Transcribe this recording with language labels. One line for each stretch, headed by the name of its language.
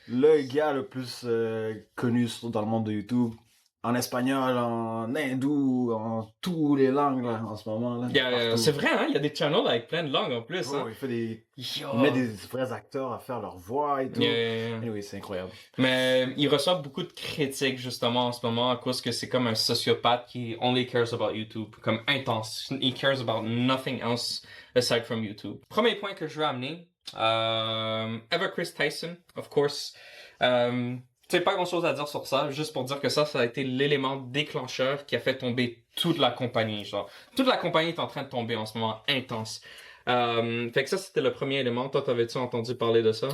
French: Le gars le plus connu dans le monde de YouTube, en espagnol, en hindou, en toutes les langues là, en ce moment. Là, partout. C'est vrai, hein? Il y a des channels avec plein de langues en plus, Oh, hein? il fait des... Yo. Il met des vrais acteurs à faire leur voix et tout. Yeah.
English: Anyway,
French: c'est incroyable. Mais il reçoit beaucoup de critiques justement en ce moment à cause que c'est comme un sociopathe qui
English: only cares about YouTube,
French: comme intense.
English: He cares about nothing else aside from YouTube.
French: Premier point que je veux amener, Eva Chris Tyson,
English: of course.
French: Tu sais, pas grand chose à dire sur ça, juste pour dire que ça a été l'élément déclencheur qui a fait tomber toute la compagnie, genre. Toute la compagnie est en train de tomber en ce moment, intense. Fait que ça, c'était le premier élément. Toi, t'avais-tu entendu parler de ça?